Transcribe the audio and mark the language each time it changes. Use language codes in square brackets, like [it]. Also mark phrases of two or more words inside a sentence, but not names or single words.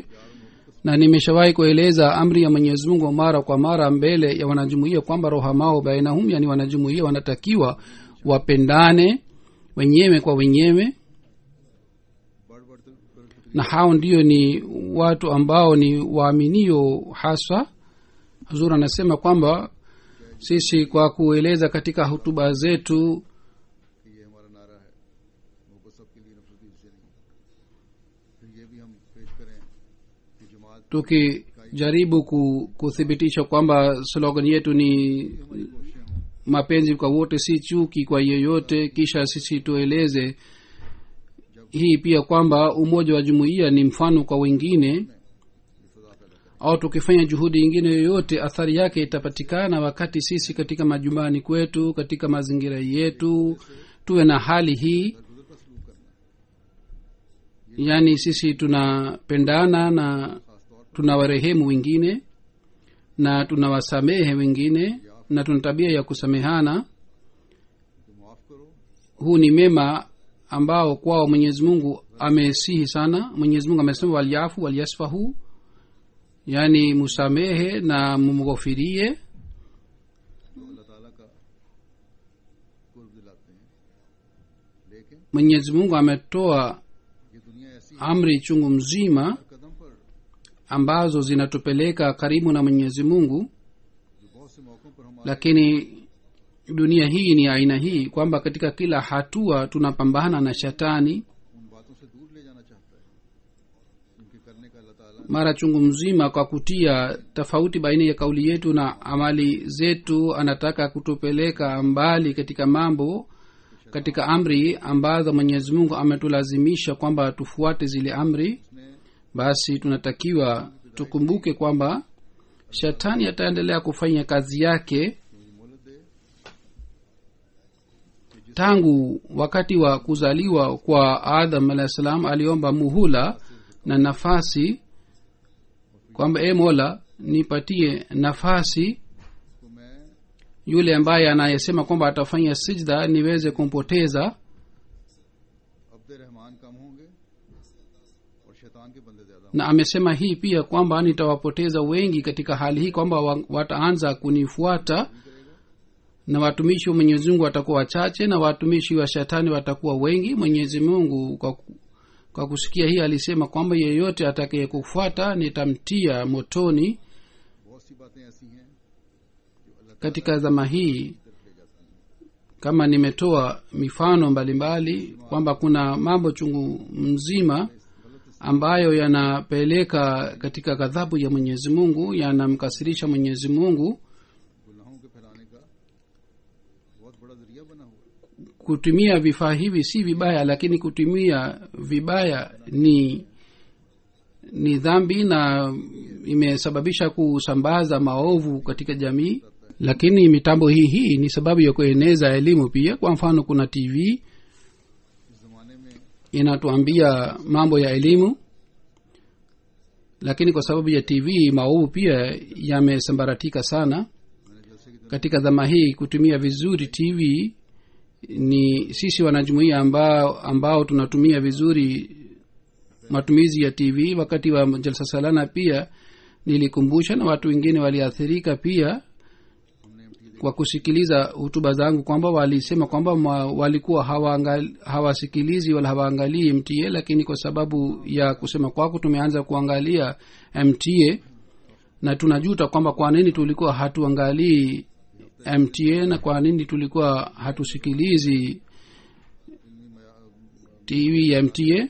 [sw] na nimeshawahi kueleza amri ya Mwenyezi Mungu mara kwa mara mbele ya wanajumuiya kwamba [ar] رحماء بينهم, [sw] yani wanajumuiya wanatakiwa wapendane wenyewe kwa wenyewe, na hao ndio ni watu ambao ni waaminio hasa. Hazur anasema kwamba sisi kwa kueleza katika hutuba zetu [ur] کہ یہ ہمارا نعرہ ہے محبت سب کے لیے نفرت کسی سے نہیں. پھر یہ بھی ہم پیش کریں کہ جماعت [sw] tukijaribu kuthibitisha kwamba slogan yetu ni [ur] ہماری کوششیں ہوں [sw] mapenzi kwa wote si chuki kwa yeyote, kisha sisi tueleze hii pia kwamba umoja wa jumuiya ni mfano kwa wengine, [ur] فضا پیدا کریں. [sw] au tukifanya juhudi ingine yoyote athari yake itapatikana wakati sisi katika majumbani kwetu, katika mazingira yetu tuwe na hali hii, [ur] گزر کا سلوک کرنا [sw] yaani sisi tunapendana na tunawarehemu wengine na tunawasamehe wengine na tuna tabia ya kusamehana. [ur] تو معاف کرو [sw] Huu ni mema ambao kwao mwenyezi mungu amesihi sana. Mwenyezi mungu amesema [ar] وليعفوا وليصفحوا, [sw] yaani musamehe na mumghofirie. [ur] تو اللہ تعالیٰ کا قرب دلاتے ہیں. لیکن [sw] Mwenyezi mungu ametoa [ur] یہ دنیا ایسی [sw] amri chungu mzima [ur] قدم پر [sw] ambazo zinatupeleka karibu na mwenyezi mungu, [ur] جو بہت سے موقعوں پر ہمارے [sw] lakini dunia hii ni aina hii kwamba katika kila hatua tunapambana na shetani. [ur] ان باتوں سے دور لے جانا چاہتا ہے جن کے کرنے کا اللہ تعالیٰ [sw] Mara chungu mzima kwa kutia tofauti baina ya kauli yetu na amali zetu, anataka kutupeleka mbali katika mambo, katika amri ambazo mwenyezi mungu ametulazimisha kwamba tufuate zile amri. [ur] نے [sw] Basi tunatakiwa tukumbuke kwamba shetani ataendelea kufanya kazi yake. [ur] مجھے مہلت دے [sw] Tangu wakati wa kuzaliwa kwa Adam [ar] عليه السلام [sw] aliomba muhula na nafasi kwamba e mola nipatie nafasi [ur] تو میں [sw] yule ambaye anayesema kwamba atafanya sijda niweze kumpoteza. [ur] عبد رحمان کم ہوں گے اور شیطان کے بندے زیادہ [sw] Na amesema hii pia kwamba nitawapoteza wengi katika hali hii, kwamba wataanza kunifuata na watumishi wa mwenyezi mungu watakuwa wachache na watumishi wa shetani watakuwa wengi. Mwenyezi mungu kwa kusikia hii alisema kwamba yeyote atakaye kufuata nitamtia motoni. [ur] بہت سی باتیں ایسی ہیں جو اللہ [sw] Katika zama hii [ur] طرف لے جاتی ہیں. [sw] kama nimetoa mifano mbalimbali kwamba kuna mambo chungu mzima ambayo yanapeleka katika ghadhabu ya mwenyezi mungu, yanamkasirisha mwenyezi mungu. [ur] گناہوں کے پھیلانے کا بہت بڑا ذریعہ بنا ہوا ہے. [sw] Kutumia vifaa hivi si vibaya, lakini kutumia vibaya ni dhambi na imesababisha kusambaza maovu katika jamii. Lakini mitambo hii ni sababu ya kueneza elimu pia. Kwa mfano kuna TV [ur] اس زمانے میں [sw] inatuambia mambo ya elimu, lakini kwa sababu ya TV maovu pia yamesambaratika sana. [ur] میں نے جلسے کی [sw] Katika dhama hii kutumia vizuri TV ni sisi wanajumuia ambao tunatumia vizuri matumizi ya TV. Wakati wa [ur] جلسہ سالانہ [sw] pia nilikumbusha na watu wengine waliathirika pia kwa kusikiliza hutuba zangu kwamba walisema kwamba walikuwa hawasikilizi wala hawaangalii MTA, lakini kwa sababu ya kusema kwako tumeanza kuangalia MTA na tunajuta kwamba kwa nini tulikuwa hatuangalii MTA na kwa nini tulikuwa hatusikilizi TV ya MTA.